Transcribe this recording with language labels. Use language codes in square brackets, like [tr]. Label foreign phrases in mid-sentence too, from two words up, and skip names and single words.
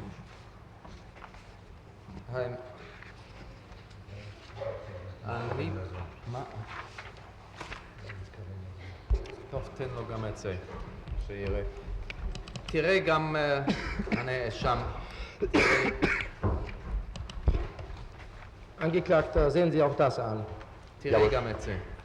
[he] מה? טוב, תן לו גם את זה, שיראה. תראה גם הנאשם. [de] Angeklagter, sehen Sie auch das an. [he] תראה גם את זה.